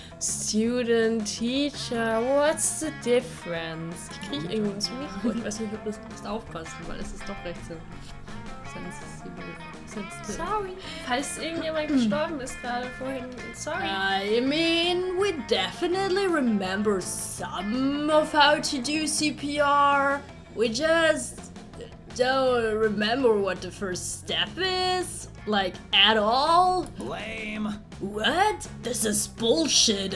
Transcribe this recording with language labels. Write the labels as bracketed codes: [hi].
[en] Student, teacher, what's the difference? [de] Ich krieg irgendwie ins Mikro, ich weiß nicht, ob das Musst aufpassen, weil es ist doch recht sensitiv. Sorry. Falls irgendjemand gestorben ist gerade vorhin, sorry. [en] I mean, we definitely remember some of how to do CPR. We just don't remember what the first step is, like at all. Lame. What? This is bullshit.